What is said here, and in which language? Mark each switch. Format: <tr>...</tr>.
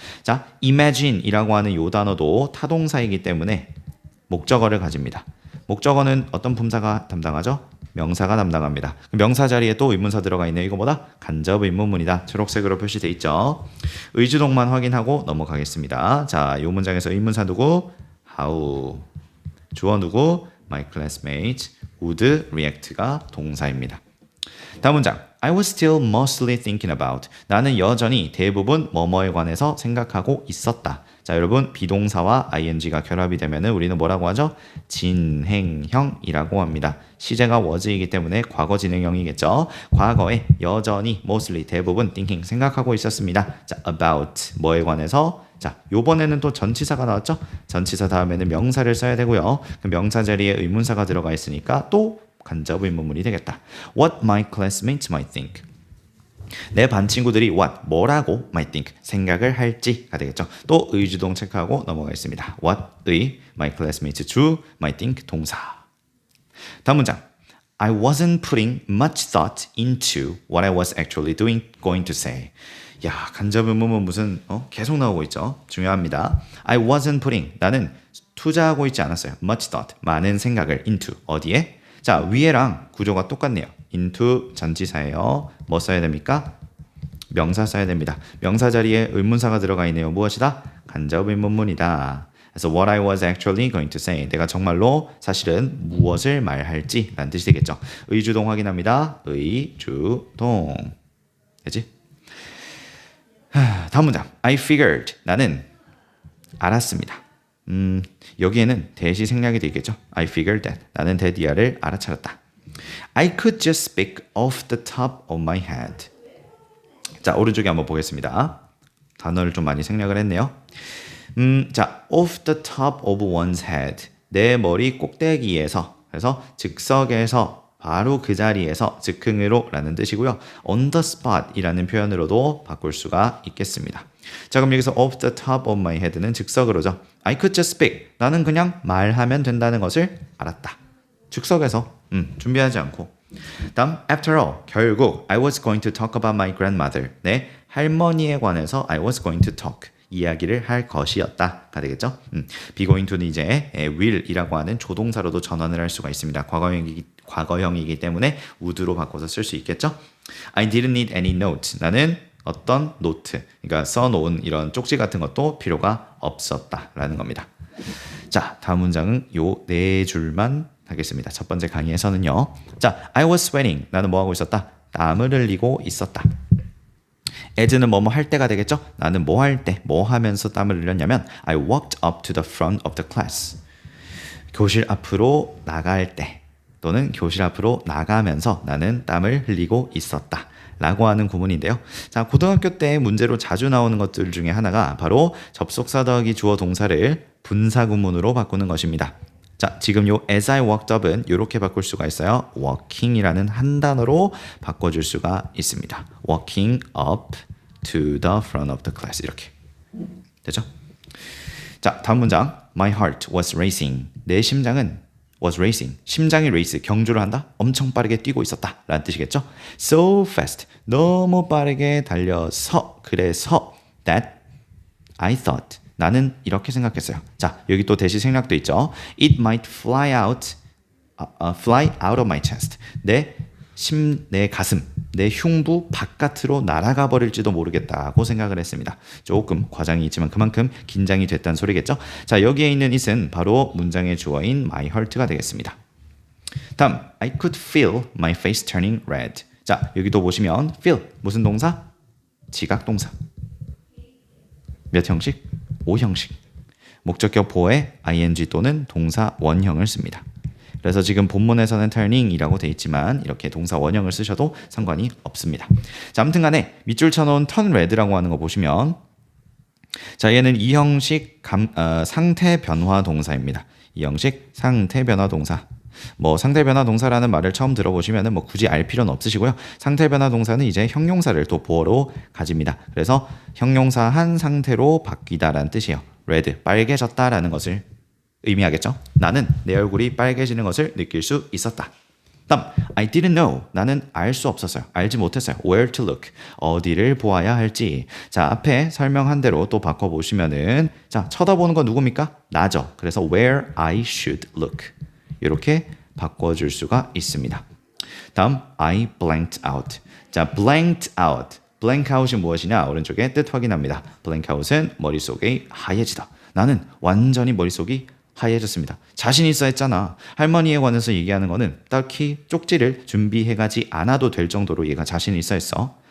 <ko>자, imagine이라고 하는 요 단어도 타동사이기 때문에 목적어를 가집니다. 목적어는 어떤 품사가 담당하죠? 명사가 담당합니다. 명사 자리에 또 의문사 들어가 있네요. 이거보다 간접 의문문이다. 초록색으로 표시돼 있죠. 의주동만 확인하고 넘어가겠습니다. 자, 이 문장에서 의문사 누구? how. 주어 누구?</ko> <en>my classmates would react</en> <ko>가 동사입니다. 다음 문장.</ko> <en>I was still mostly thinking about.</en> <ko>나는 여전히 대부분 뭐뭐에 관해서 생각하고 있었다. 자, 여러분, 비동사와 ing가 결합이 되면 우리는 뭐라고 하죠? 진행형이라고 합니다. 시제가 was이기 때문에 과거 진행형이겠죠. 과거에 여전히 mostly 대부분 thinking 생각하고 있었습니다. 자, about 뭐에 관해서. 자, 요번에는 또 전치사가 나왔죠? 전치사 다음에는 명사를 써야 되고요. 그 명사 자리에 의문사가 들어가 있으니까 또 간접 의문문이 되겠다.</ko> <en>What my classmates might think.</en> <ko>내 반 친구들이 what, 뭐라고 might think, 생각을 할지가 되겠죠. 또 의주동 체크하고 넘어가겠습니다.</ko> <en>what의 my classmates 주, might think 동사.</en> <ko>다음 문장.</ko> <en>I wasn't putting much thought into what I was actually going to say.</en> <ko>야, 간접 의문문 무슨 계속 나오고 있죠. 중요합니다.</ko> <en>I wasn't putting,</en> <ko>나는 투자하고 있지 않았어요. much thought, 많은 생각을 into, 어디에? 자, 위에랑 구조가 똑같네요. into 전치사예요. 뭐 써야 됩니까? 명사 써야 됩니다. 명사 자리에 의문사가 들어가 있네요. 무엇이다? 간접 의문문이다.</ko> <en>그래서 what I was actually going to say.</en> <ko>내가 정말로 사실은 무엇을 말할지 라는 뜻이 되겠죠. 의주동 확인합니다. 의주동. 되지? 다음 문장.</ko> <en>I figured.</en> <ko>나는 알았습니다. 여기에는 대시 생략이 되겠죠.</ko> <en>I figured that.</en> <ko>나는 대디아를 알아차렸다.</ko> <en>I could just speak off the top of my head.</en> <ko>자, 오른쪽에 한번 보겠습니다. 단어를 좀 많이 생략을 했네요. 자, off the top of one's head. 내 머리 꼭대기에서. 그래서 즉석에서 바로 그 자리에서 즉흥으로 라는 뜻이고요. on the spot 이라는 표현으로도 바꿀 수가 있겠습니다. 자, 그럼 여기서</ko> <en>off the top of my head</en> <ko>는 즉석으로죠.</ko> <en>I could just speak.</en> <ko>나는 그냥 말하면 된다는 것을 알았다. 즉석에서 준비하지 않고.</ko> <en>다음 after all, 결국 I was going to talk about my grandmother. 내 할머니에 관해서 I was going to talk.</en> <ko>이야기를 할 것이었다가 되겠죠. be going to는 이제 will이라고 하는 조동사로도 전환을 할 수가 있습니다. 과거형이기 때문에 would로 바꿔서 쓸 수 있겠죠.</ko> <en>I didn't need any notes.</en> <ko>나는 어떤 노트, 그러니까 써놓은 이런 쪽지 같은 것도 필요가 없었다라는 겁니다. 자, 다음 문장은 요 네 줄만 하겠습니다. 첫 번째 강의에서는요. 자,</ko> <en>I was sweating.</en> <ko>나는 뭐 하고 있었다? 땀을 흘리고 있었다. as는 뭐뭐 할 때가 되겠죠? 나는 뭐 할 때, 뭐 하면서 땀을 흘렸냐면</ko> <en>I walked up to the front of the class.</en> <ko>교실 앞으로 나갈 때 또는 교실 앞으로 나가면서 나는 땀을 흘리고 있었다. 라고 하는 구문인데요. 자, 고등학교 때 문제로 자주 나오는 것들 중에 하나가 바로 접속사 더하기 주어 동사를 분사 구문으로 바꾸는 것입니다. 자, 지금 요 as I walked up은 이렇게 바꿀 수가 있어요. walking이라는 한 단어로 바꿔줄 수가 있습니다.</ko> <en>walking up to the front of the class 이렇게 되죠?</en> <ko>자, 다음 문장.</ko> <en>My heart was racing.</en> <ko>내 심장은 was racing. 심장이 레이스, 경주를 한다? 엄청 빠르게 뛰고 있었다 라는 뜻이겠죠? So fast. 너무 빠르게 달려서 그래서</ko> <en>that I thought.</en> <ko>나는 이렇게 생각했어요. 자, 여기 또 대시 생략도 있죠.</ko> <en>It might fly out of my chest.</en> <ko>내 가슴, 내 흉부 바깥으로 날아가 버릴지도 모르겠다고 생각을 했습니다. 조금 과장이 있지만 그만큼 긴장이 됐다는 소리겠죠. 자, 여기에 있는 it은 바로 문장의 주어인 my heart가 되겠습니다.</ko> <en>다음, I could feel my face turning red.</en> <ko>자, 여기도 보시면 feel 무슨 동사? 지각 동사. 몇 형식? 5형식. 목적격 보호에 ing 또는 동사 원형을 씁니다. 그래서 지금 본문에서는 turning이라고 돼 있지만 이렇게 동사 원형을 쓰셔도 상관이 없습니다. 자, 아무튼 간에 밑줄 쳐놓은 turn red라고 하는 거 보시면 자, 얘는 2형식 상태 변화 동사입니다. 2형식 상태 변화 동사. 뭐 상태 변화 동사라는 말을 처음 들어보시면은 뭐 굳이 알 필요는 없으시고요. 상태 변화 동사는 이제 형용사를 또 보어로 가집니다. 그래서 형용사 한 상태로 바뀌다라는 뜻이에요. red, 빨개졌다라는 것을 의미하겠죠. 나는 내 얼굴이 빨개지는 것을 느낄 수 있었다.</ko> <en>다음, I didn't know.</en> <ko>나는 알 수 없었어요. 알지 못했어요.</ko> <en>Where to look.</en> <ko>어디를 보아야 할지. 자, 앞에 설명한 대로 또 바꿔보시면은 자, 쳐다보는 건 누굽니까? 나죠.</ko> <en>그래서 where I should look.</en> <ko>이렇게 바꿔줄 수가 있습니다.</ko> <en>다음, I blanked out. 자, blanked out.</en> <ko>blank out이 무엇이냐? 오른쪽에 뜻 확인합니다. blank out은 머릿속이 하얘지다. 나는 완전히 머릿속이 하얘졌습니다. 자신 있어 했잖아. 할머니에 관해서 얘기하는 거는 딱히 쪽지를 준비해가지 않아도 될 정도로 얘가 자신 있어 했어.</ko>